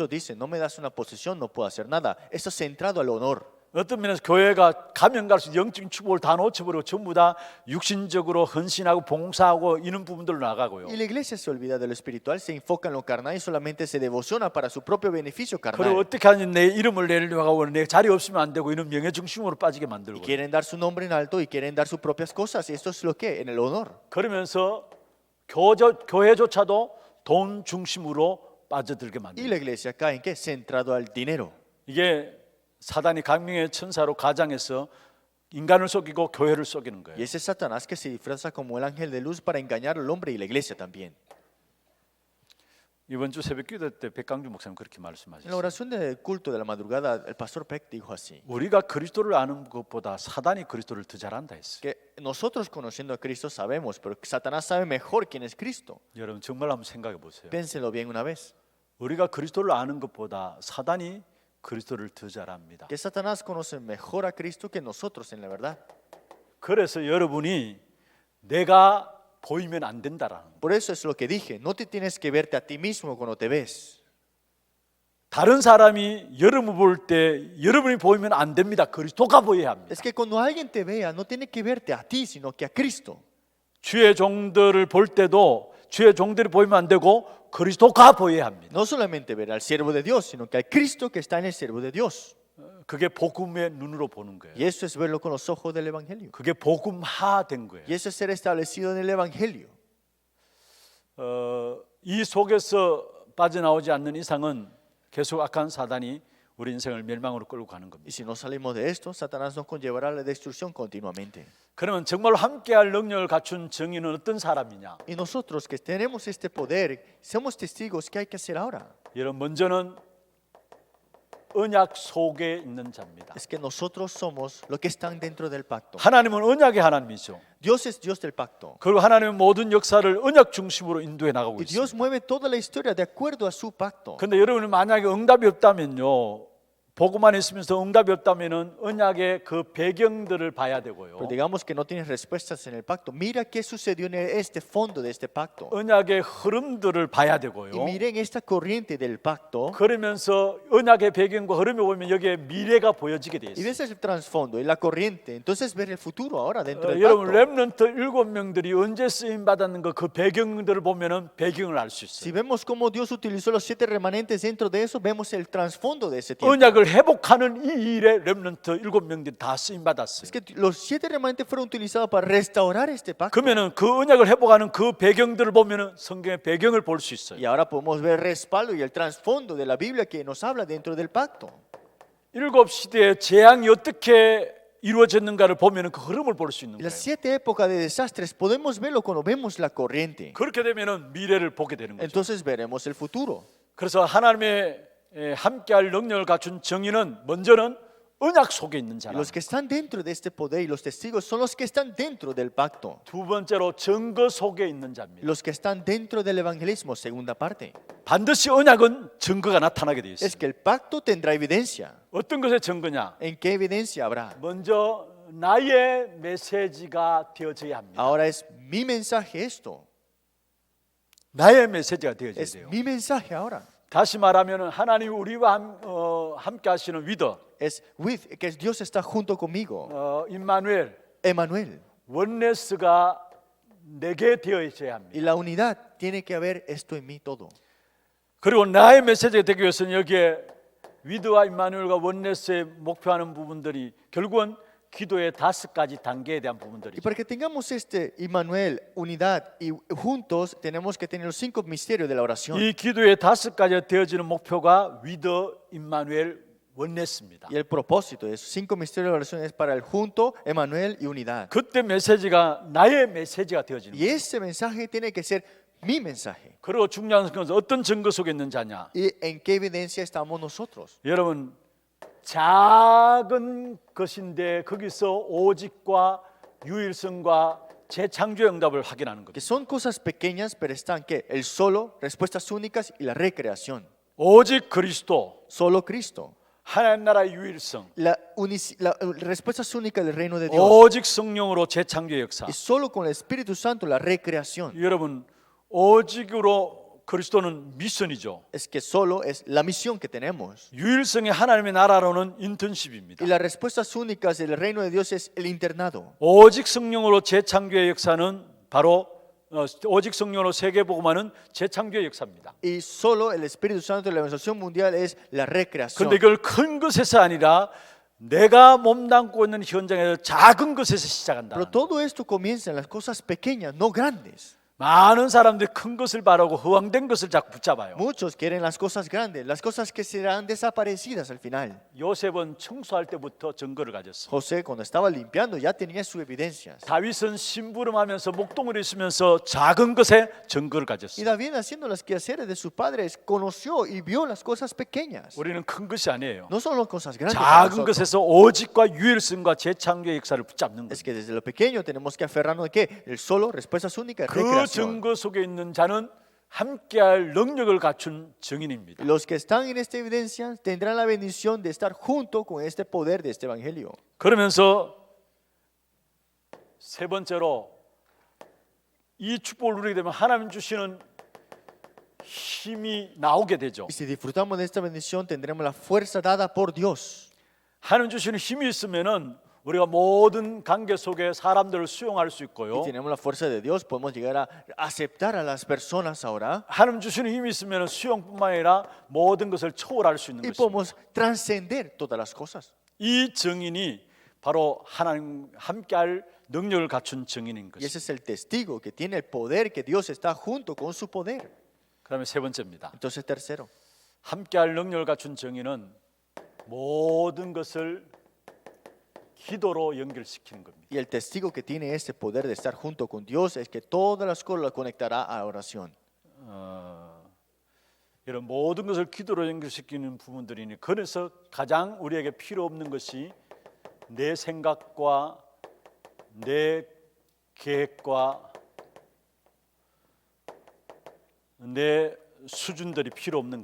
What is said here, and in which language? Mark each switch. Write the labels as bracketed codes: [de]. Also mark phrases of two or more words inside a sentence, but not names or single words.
[es] Muchos dicen, no me das una posición, no puedo hacer nada. Eso es centrado al honor. [ko] 어떤 면에서 교회가 가면 갈수록 영적인 축복을 다 놓쳐버리고 전부 다 육신적으로 헌신하고 봉사하고 이런 부분들로 나가고요. [es] Y la iglesia se olvida de lo espiritual, se enfoca en lo carnal y solamente se devociona para su propio beneficio [ko] 그리고 [es] carnal. [ko] 어떻게 하니 내 이름을 내려고 하고 내 자리 없으면 안 되고 이런 명예 중심으로 빠지게 [es] Y [ko] 만들고 [es] quieren dar su nombre en alto y quieren dar sus propias cosas. Y esto es lo que, en el honor. [ko] 그러면서 교회조차도 돈 중심으로 빠져들게 [es] Y [ko] 만들고 [es] la iglesia cae en qué? Centrado al dinero. [ko] 이게 사단이 강명의 천사로 가장해서 인간을 속이고 교회를 속이는 [es] Y [ko] 거예요. [es] ese Satanás que se disfraza como el ángel de luz para engañar al hombre y la iglesia también. [ko] 이번 주 새벽 기도 때 백강주 목사님 그렇게 [es] En la [ko] 말씀하셨어요. [es] oración del culto de la madrugada, el pastor Peck dijo así, [ko] 우리가 그리스도를 아는 것보다 사단이 그리스도를 더 잘한다 했어요. [es] que nosotros conociendo a Cristo sabemos, pero Satanás sabe mejor quién es Cristo. [ko] 여러분 정말 한번 생각해 보세요. [es] Piénsenlo bien una vez. [ko] 우리가 그리스도를 아는 것보다 사단이 그리스도를 더 잘합니다. [es] Que Satanás conoce mejor a Cristo que nosotros en la verdad. [ko] 그래서 여러분이 내가 보이면 안 된다라는 거예요. [es] Por eso es lo que dije, no te tienes que verte a ti mismo cuando te ves. [ko] 다른 사람이 여러분을 볼 때 여러분이 보이면 안 됩니다. 그리스도가 보여야 합니다. [es] Es que cuando alguien te vea, no tiene que verte a ti, sino que a Cristo. [ko] 주의 종들을 볼 때도 주의 종들이 보이면 안 되고 그리스도가 보여야 합니다. [es] No solamente ver al siervo de Dios, sino que al Cristo que está en el siervo de Dios. [ko] 그게 복음의 눈으로 보는 거예요. [es] Y eso es verlo con los ojos del Evangelio. [ko] 그게 복음화된 거예요. [es] Y eso es ser establecido en el Evangelio. [ko] 이 속에서 빠져나오지 않는 이상은 계속 악한 사단이 우리 인생을 멸망으로 끌고 가는 겁니다. [es] Y si no salimos de esto, Satanás nos conllevará a la destrucción continuamente. [ko] 그러면 정말 함께할 능력을 갖춘 정의는 어떤 사람이냐? [es] Y nosotros que tenemos este poder, somos testigos, ¿qué hay que hacer ahora? [ko] 여러분 먼저는 언약 속에 있는 자입니다. [es] Es que nosotros somos los que están dentro del pacto. [ko] 하나님은 언약의 하나님이죠. [es] Dios es Dios del pacto. [ko] 그리고 하나님은 모든 역사를 언약 중심으로 인도해 나가고 [es] Y [ko] 있습니다. [es] Dios mueve toda la historia de acuerdo a su pacto. [ko] 근데 여러분이 만약에 응답이 없다면요. 보고만 있으면서 응답이 없다면은 언약의 그 배경들을 봐야 되고요. [es] Pero digamos que no tienes respuestas en el pacto. Mira qué sucedió en este fondo de este pacto. [ko] 언약의 흐름들을 봐야 되고요. [es] Y miren esta corriente del pacto. [ko] 그러면서 언약의 배경과 흐름을 보면 여기에 미래가 보여지게 돼 [es] Y [ko] 있어요. [es] ves el trasfondo y la corriente. Entonces ver el futuro ahora dentro del [ko] 여러분 [es] pacto. [ko] 렘넌트 7명들이 언제 쓰임 받았는 거 그 배경들을 보면은 배경을 알 수 [es] Si [ko] 있어요. [es] vemos cómo Dios utilizó los 7 remanentes dentro de eso, vemos el trasfondo de ese tiempo. [ko] 언약을 회복하는 이 일에 렘넌트 7명들이 다 쓰임 받았어요. [es] Es que los 7 remanentes fueron utilizados para restaurar este pacto. [ko] 그러면은 그 언약을 회복하는 그 배경들을 보면은 성경의 배경을 볼 수 있어요. [es] Y ahora podemos ver el respaldo y el trasfondo de la Biblia que nos habla dentro del pacto. [ko] 7시대의 재앙이 어떻게 이루어졌는가를 보면은 그 흐름을 볼 수 있는 [es] Y [ko] 거예요. [es] las 7 épocas de desastres podemos verlo cuando vemos la corriente. [ko] 그렇게 되면은 미래를 보게 되는 거죠. [es] Entonces veremos el futuro. [ko] 그래서 하나님의 함께할 능력을 갖춘 정의는 먼저는 언약 속에 있는 [es] Y [ko] 자라. [es] los que están dentro de este poder y los testigos son los que están dentro del pacto. [ko] 두 번째로 증거 속에 있는 자입니다. [es] Los que están dentro del evangelismo, segunda parte. [ko] 반드시 언약은 증거가 나타나게 되어 [es] Es [ko] 있습니다. [es] que el pacto tendrá evidencia. [ko] 어떤 것의 증거냐? [es] ¿En qué evidencia habrá? [ko] 먼저 나의 메시지가 되어져야 합니다. [es] Ahora es mi mensaje esto. [ko] 나의 메시지가 되어져야 [es] Es [ko] 돼요. [es] mi mensaje ahora. [ko] 다시 말하면 하나님 우리와 함께 하시는 위더 [es] Es with, que Dios está junto conmigo. [ko] 임마누엘 [es] Emmanuel. [ko] 원네스가 내게 되어져야 합니다. [es] Y la unidad tiene que haber esto en mí todo. [ko] 그리고 나의 메시지가 되기 위해서는 여기에 위드와 임마누엘과 원네스의 목표하는 부분들이 결국은 기도의 5가지 단계에 대한 [es] Y [ko] 부분들이죠. [es] para que tengamos este Emmanuel, unidad y juntos tenemos que tener los 5 misterios de la oración. [ko] 이 기도의 5가지 되어지는 목표가 위드 임마누엘 원네스입니다. [es] Y el propósito de esos 5 misterios de la oración es para el junto, Emmanuel y unidad. [ko] 그때 메시지가 나의 메시지가 되어지는 [es] Y [ko] 거예요. [es] ese mensaje tiene que ser mi mensaje. [ko] 그리고 중요한 것은 어떤 증거 속에 있는 자냐? [es] ¿Y en qué evidencia estamos nosotros? [ko] 여러분 작은 것인데 거기서 오직과 유일성과 재창조의 응답을 확인하는 [es] Que [ko] 겁니다. [es] son cosas pequeñas, pero están que el solo, respuestas únicas y la recreación. [ko] 오직 그리스도, [es] Solo Cristo. [ko] 하나님 나라의 유일성, [es] La respuestas únicas del reino de Dios. [ko] 오직 성령으로 재창조의 역사. [es] Y solo con el Espíritu Santo la recreación. [ko] 여러분 오직으로 그리스도는 미션이죠. [es] Es que solo es la misión que tenemos. [ko] 유일성의 하나님의 나라로는 인턴십입니다. [es] Y las respuestas únicas del reino de Dios es el internado. [ko] 오직 성령으로 재창조의 역사는 바로 오직 성령으로 세계복음화는 재창조의 역사입니다. [es] Y solo el Espíritu Santo de la evangelización mundial es la recreación. [ko] 그런데 이걸 큰 것에서 아니라 내가 몸담고 있는 현장에서 작은 것에서 시작한다. [es] Pero todo esto comienza en las cosas pequeñas, no grandes. [ko] 많은 사람들이 큰 것을 바라고 허황된 것을 자꾸 붙잡아요. [es] Muchos quieren las cosas grandes, las cosas que serán desaparecidas al final. [ko] 요셉은 청소할 때부터 증거를 가졌어. [es] José cuando estaba limpiando ya tenía sus evidencias. [ko] 다윗은 심부름하면서 목동을 있으면서 작은 것에 증거를 가졌어. [es] Y David haciendo las quehaceres de sus padres conoció y vio las cosas pequeñas. [ko] 우리는 큰 것이 아니에요. [es] No son las cosas grandes. para [ko] 작은 [es] nosotros. [ko] 것에서 오직과 유일성과 재창조의 역사를 붙잡는 [es] Es [ko] 것. [es] que desde lo pequeño tenemos que aferrarnos de qué? El solo, respuestas únicas, [ko] 그 [es] recreación. [ko] 증거 속에 있는 자는 함께할 능력을 갖춘 증인입니다. [es] Los que están en esta evidencia tendrán la bendición de estar junto con este poder de este evangelio. [ko] 그러면서 세 번째로 이 축복을 누리게 되면 하나님 주시는 힘이 나오게 되죠. [es] Y si disfrutamos de esta bendición tendremos la fuerza dada por Dios. [ko] 하나님 주시는 힘이 있으면은 우리가 모든 관계 속에 사람들을 수용할 수 [es] Y [ko] 있고요. [es] tenemos la fuerza de Dios, podemos llegar a aceptar a las personas ahora. [ko] 하나님 주시는 힘이 있으면 수용뿐만 아니라 모든 것을 초월할 수 있는 [es] Y [ko] 것입니다. [es] podemos trascender todas las cosas. [ko] 이 증인이 바로 하나님 함께할 능력을 갖춘 증인인 [es] Y ese [ko] 것입니다. [es] es el testigo que tiene el poder, que Dios está junto con su poder. [ko] 그다음에 세 번째입니다. [es] Entonces, tercero, [ko] 함께할 능력을 갖춘 증인은 모든 것을 기도로 연결시키는 겁니다. [es] y el testigo que tiene ese poder de estar junto con Dios es que todas las cosas las conectará a oración. [ko] 이런 모든 것을 기도로 연결시키는 부분들이니 그래서 가장 우리에게 필요 없는 것이 내 생각과 내 계획과 내 수준들이 필요 없는